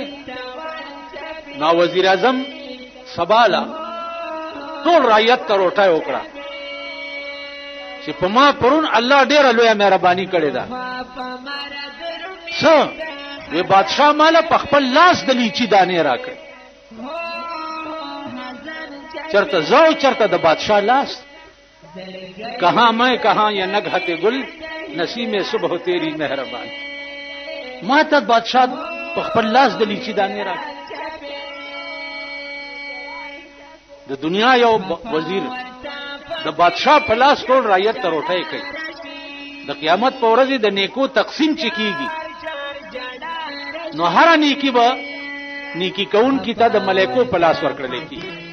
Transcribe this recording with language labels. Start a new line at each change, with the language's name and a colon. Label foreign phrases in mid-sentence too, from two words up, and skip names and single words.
Pashto: نو وزیر اعظم سبالا ټول رعیت ته روټۍ وکړه چې په ما پرون الله ډیره لویه مهرباني کړې ده. څه وی بادشاہ مالا په خپل لاس د لیچی دانې راکړ. چرته زو چرته د بادشاہ لاس،
Urdu: کہاں میں کہاں یہ نگہت گل نسیم صبح تیری مہربان.
Pashto: ما ته بادشاہ په خپل لاس د لیچی دانې راکړ. د دنیا یو وزیر د بادشاہ په لاس ټول رعیت ته روټۍ کوي. د قیامت په ورځ د نیکو تقسیم چکیږي، نو هر نیکی به نیکی کون کی ته د ملائکو په لاس ورکړل کیږي.